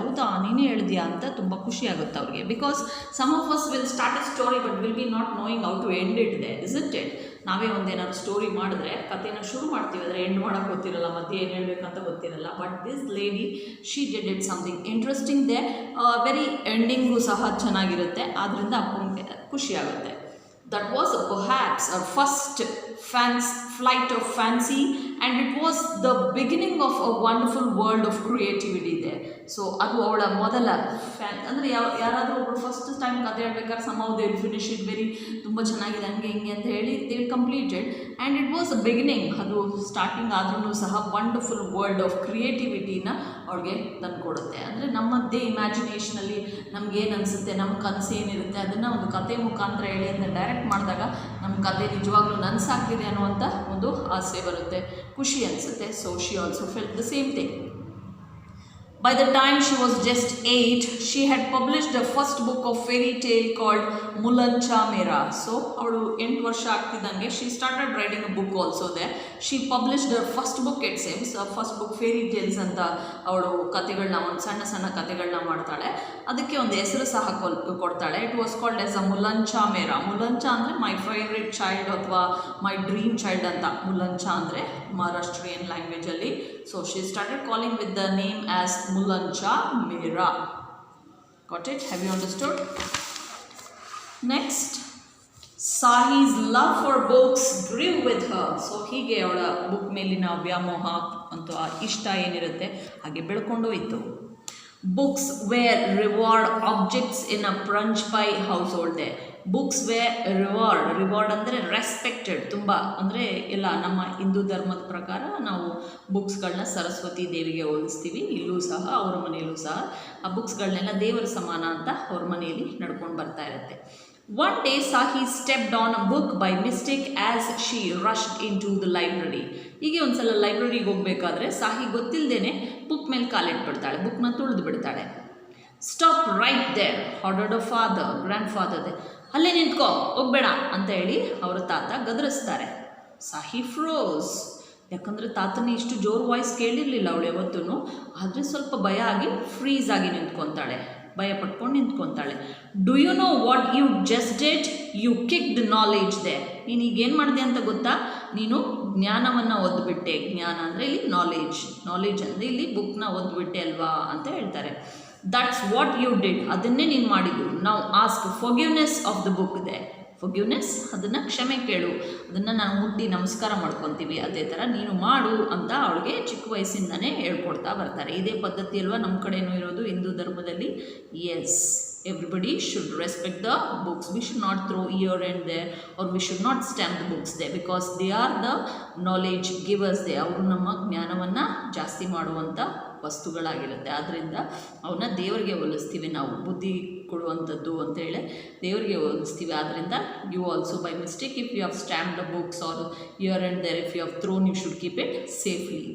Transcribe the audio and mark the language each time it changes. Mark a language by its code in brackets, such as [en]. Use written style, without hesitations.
[kn] ಹೌದಾ ನೀನೇ ಹೇಳಿದ್ಯಾ ಅಂತ ತುಂಬ ಖುಷಿಯಾಗುತ್ತೆ ಅವ್ರಿಗೆ. [en] Because some of us will start a story but will be not knowing how to end it there, isn't it? [kn] ನಾವೇ ಒಂದೇನಾದ್ರು ಸ್ಟೋರಿ ಮಾಡಿದ್ರೆ ಕಥೆನ ಶುರು ಮಾಡ್ತೀವಿ, ಆದರೆ ಎಂಡ್ ಮಾಡೋಕ್ಕೆ ಗೊತ್ತಿರಲ್ಲ, ಮತ್ತೆ ಏನು ಹೇಳಬೇಕಂತ ಗೊತ್ತಿರಲ್ಲ. [en] But this lady she did it something interesting there. Very [kn] ending ಸಹ ಚೆನ್ನಾಗಿರುತ್ತೆ, ಆದ್ದರಿಂದ ಅಪ್ಪನಿಗೆ ಖುಷಿಯಾಗುತ್ತೆ. [en] that was perhaps her first flight of fancy, and it was the beginning of a wonderful world of creativity there. [kn] So ಅದು ಅವಳ ಮೊದಲ ಅಂದರೆ ಯಾರಾದರೂ ಒಬ್ಬರು ಫಸ್ಟ್ ಟೈಮ್ ಕತೆ ಹೇಳ್ಬೇಕಾದ್ರೆ [en] somehow they will finish it very [kn] ತುಂಬ ಚೆನ್ನಾಗಿದೆ ಹಂಗೆ ಹಿಂಗೆ ಅಂತ ಹೇಳಿ [en] They will completed, and it was a beginning. [kn] ಅದು ಸ್ಟಾರ್ಟಿಂಗ್ ಆದ್ರೂ ಸಹ [en] wonderful world of ಕ್ರಿಯೇಟಿವಿಟಿನ [kn] ಅವ್ಳಿಗೆ ತಂದುಕೊಡುತ್ತೆ. ಅಂದರೆ ನಮ್ಮದೇ ಇಮ್ಯಾಜಿನೇಷನಲ್ಲಿ ನಮಗೇನು ಅನಿಸುತ್ತೆ, ನಮ್ಮ ಕನಸು ಏನಿರುತ್ತೆ ಅದನ್ನು ಒಂದು ಕತೆ ಮುಖಾಂತರ ಹೇಳಿ ಅದನ್ನ ಡೈರೆಕ್ಟ್ ಮಾಡಿದಾಗ ನಮ್ಮ ಕತೆ ನಿಜವಾಗ್ಲೂ ನನಸಾಗ್ತಿದೆ ಅನ್ನುವಂಥ ಒಂದು ಆಸೆ ಬರುತ್ತೆ, ಖುಷಿ ಅನಿಸುತ್ತೆ. [en] So she also felt the same thing. By the time she was just 8, she had published her first book of fairy tale called Mulan Cha Mera. So, [kn] avadu 8 ವರ್ಷ ಆಗ್ತಿದ್ದಂಗೆ [en] she started writing a book also there. She published her first book, it seems. First book fairy tales [kn] ಅಂತ ಅವಳು ಕತೆಗಳನ್ನ, ಒಂದು ಸಣ್ಣ ಸಣ್ಣ ಕತೆಗಳನ್ನ ಮಾಡ್ತಾಳೆ. ಅದಕ್ಕೆ ಒಂದು ಹೆಸರು ಸಹ ಕೊಡ್ತಾಳೆ. [en] it was called as a [kn] ಮುಲನ್ ಚಾ ಮೇರಾ. ಮುಲನ್ ಚಾ ಅಂದರೆ [en] my favourite child [kn] ಅಥವಾ [en] my dream child [kn] ಅಂತ ಮುಲನ್ ಚಾ ಅಂದರೆ Maharashtrian ಲ್ಯಾಂಗ್ವೇಜಲ್ಲಿ. [en] So she started calling with the name as Mulan Cha Mera. Got it? Have you understood? Next, Sahi's love for books grew with her. [kn] So ಹೀಗೆ ಅವಳ book ಮೇಲಿನ ವ್ಯಾಮೋಹ ಅಥವಾ ಇಷ್ಟ ಏನಿರುತ್ತೆ ಹಾಗೆ ಬೆಳ್ಕೊಂಡು ಹೋಯಿತು. [en] Books were reward objects in a Pranjpai household there. [kn] Books way reward ಅಂದರೆ ರೆಸ್ಪೆಕ್ಟೆಡ್, ತುಂಬ ಅಂದರೆ ಎಲ್ಲ ನಮ್ಮ ಹಿಂದೂ ಧರ್ಮದ ಪ್ರಕಾರ ನಾವು ಬುಕ್ಸ್ಗಳನ್ನ ಸರಸ್ವತಿ ದೇವಿಗೆ ಹೋಲಿಸ್ತೀವಿ. ಇಲ್ಲೂ ಸಹ ಅವ್ರ ಮನೆಯಲ್ಲೂ ಸಹ ಆ ಬುಕ್ಸ್ಗಳನ್ನೆಲ್ಲ ದೇವರ ಸಮಾನ ಅಂತ ಅವ್ರ ಮನೆಯಲ್ಲಿ ನಡ್ಕೊಂಡು ಬರ್ತಾ ಇರುತ್ತೆ. [en] One day Sahi stepped on a book by mistake as she rushed into the library. [kn] ಹೀಗೆ ಒಂದ್ಸಲ ಲೈಬ್ರರಿಗೆ ಹೋಗಬೇಕಾದ್ರೆ ಸಾಹಿ ಗೊತ್ತಿಲ್ಲದೇನೆ ಬುಕ್ ಮೇಲೆ ಕಾಲಿಟ್ಬಿಡ್ತಾಳೆ, ಬುಕ್ನ ತುಳಿದು ಬಿಡ್ತಾಳೆ. [en] Stop right there ordered a grandfather there. [kn] ಅಲ್ಲೇ ನಿಂತ್ಕೋ, ಹೋಗ್ಬೇಡ ಅಂತ ಹೇಳಿ ಅವರ ತಾತ ಗದರಿಸ್ತಾರೆ. ಸಾಹಿ ಫ್ರೋಸ್, ಯಾಕಂದರೆ ತಾತನ ಇಷ್ಟು ಜೋರು ವಾಯ್ಸ್ ಕೇಳಿರಲಿಲ್ಲ ಅವಳು ಯಾವತ್ತೂ. ಆದರೆ ಸ್ವಲ್ಪ ಭಯ ಆಗಿ ಫ್ರೀಸ್ ಆಗಿ ನಿಂತ್ಕೊತಾಳೆ, ಭಯ ಪಟ್ಕೊಂಡು ನಿಂತ್ಕೊತಾಳೆ. [en] Do you know what you just did? You kicked knowledge there. [kn] ನೀನು ಈಗೇನು ಮಾಡಿದೆ ಅಂತ ಗೊತ್ತಾ? ನೀನು ಜ್ಞಾನವನ್ನು ಓದ್ಬಿಟ್ಟೆ. ಜ್ಞಾನ ಅಂದರೆ ಇಲ್ಲಿ ನಾಲೆಜ್ ಅಂದರೆ ಇಲ್ಲಿ ಬುಕ್ನ ಓದ್ಬಿಟ್ಟೆ ಅಲ್ವಾ ಅಂತ ಹೇಳ್ತಾರೆ. [en] that's what you did, [kn] ಅದನ್ನೇ ನೀನು ಮಾಡಿದ್ದು. [en] ನಾವು ask forgiveness of the book ಇದೆ. [kn] ಫಾರ್ಗಿವ್ನೆಸ್ ಅದನ್ನು ಕ್ಷಮೆ ಕೇಳು, ಅದನ್ನು ನಾವು ಮುಟ್ಟಿ ನಮಸ್ಕಾರ ಮಾಡ್ಕೊತೀವಿ, ಅದೇ ಥರ ನೀನು ಮಾಡು ಅಂತ ಅವಳಿಗೆ ಚಿಕ್ಕ ವಯಸ್ಸಿಂದನೇ ಹೇಳ್ಕೊಡ್ತಾ ಬರ್ತಾರೆ. ಇದೇ ಪದ್ಧತಿ ಅಲ್ವಾ ನಮ್ಮ ಕಡೆಯೂ ಇರೋದು ಹಿಂದೂ ಧರ್ಮದಲ್ಲಿ. [en] Yes, everybody should respect the books. We should not throw here and there, or we should not stamp the books there, because they are the knowledge givers there. [kn] ಅವರು ನಮ್ಮ ಜ್ಞಾನವನ್ನು ಜಾಸ್ತಿ ಮಾಡುವಂಥ ವಸ್ತುಗಳಾಗಿರುತ್ತೆ. ಆದ್ದರಿಂದ ಅವನ್ನ ದೇವರಿಗೆ ಹೋಲಿಸ್ತೀವಿ ನಾವು, ಬುದ್ಧಿ ಕೊಡುವಂಥದ್ದು ಅಂತೇಳಿ ದೇವರಿಗೆ ಹೋಲಿಸ್ತೀವಿ. [en] ಆದ್ದರಿಂದ you also by mistake if you have stamp the books or here and there if you have thrown, you should keep it safely.